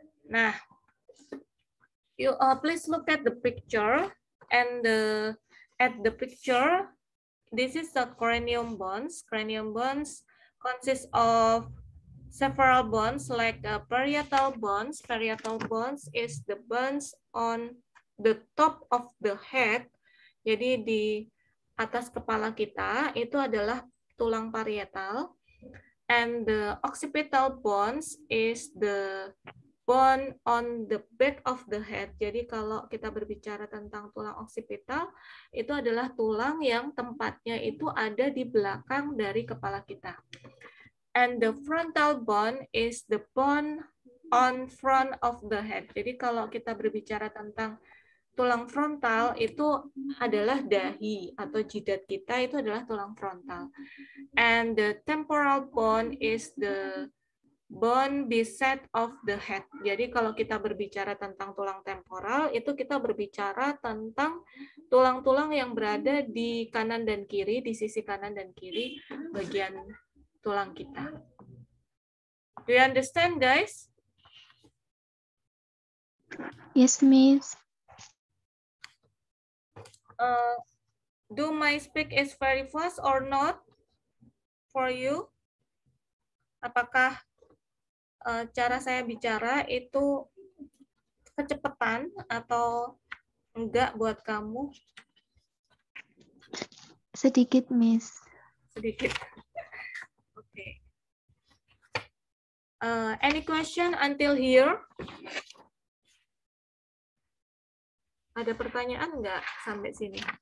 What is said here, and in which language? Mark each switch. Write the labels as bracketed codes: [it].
[en] Nah, you please look at the picture, and at the picture, this is the cranium bones. Cranium bones consist of several bones like parietal bones. Parietal bones is the bones on the top of the head. [id] Jadi di atas kepala kita itu adalah tulang parietal. [en] And the occipital bones is the bone on the back of the head. [id] Jadi kalau kita berbicara tentang tulang occipital, itu adalah tulang yang tempatnya itu ada di belakang dari kepala kita. [en] And the frontal bone is the bone on front of the head. [id] Jadi kalau kita berbicara tentang tulang frontal, itu adalah dahi atau jidat kita, itu adalah tulang frontal. [en] And the temporal bone is the bone bisect of the head. [id] Jadi kalau kita berbicara tentang tulang temporal, itu kita berbicara tentang tulang-tulang yang berada di kanan dan kiri, di sisi kanan dan kiri bagian tulang kita. [en] Do you understand, guys? Yes, Miss. Do my speak is very fast or not for you? [id] Apakah cara saya bicara itu kecepatan atau enggak buat kamu? Sedikit, Miss. Sedikit. Oke. [en] Any question until here? [id] Ada pertanyaan enggak sampai sini?